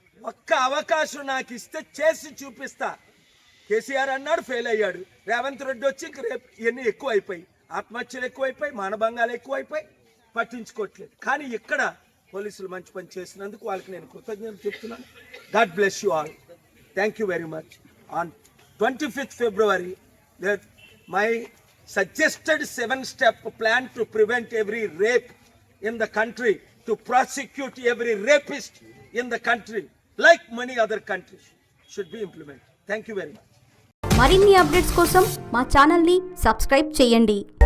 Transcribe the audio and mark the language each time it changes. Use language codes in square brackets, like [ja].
[te] ఒక్క అవకాశం నాకు ఇస్తే చేసి చూపిస్తా. కేసీఆర్ అన్నాడు, ఫెయిల్ అయ్యాడు. రేవంత్ రెడ్డి వచ్చి ఇంక రేపు ఇవన్నీ ఎక్కువైపోయి, ఆత్మహత్యలు ఎక్కువైపోయి, మానభంగాలు ఎక్కువైపోయి, పట్టించుకోవట్లేదు. కానీ ఇక్కడ పోలీసులు మంచి పని చేసినందుకు వాళ్ళకి నేను కృతజ్ఞతలు చెప్తున్నాను. [en] God bless you all. Thank you very much. On 25th February my suggested 7-step plan to prevent every rape in the country, to prosecute every rapist in the country like many other countries should be implemented. Thank you very much. [te] మరిన్ని updates కోసం మా channel ని subscribe చేయండి.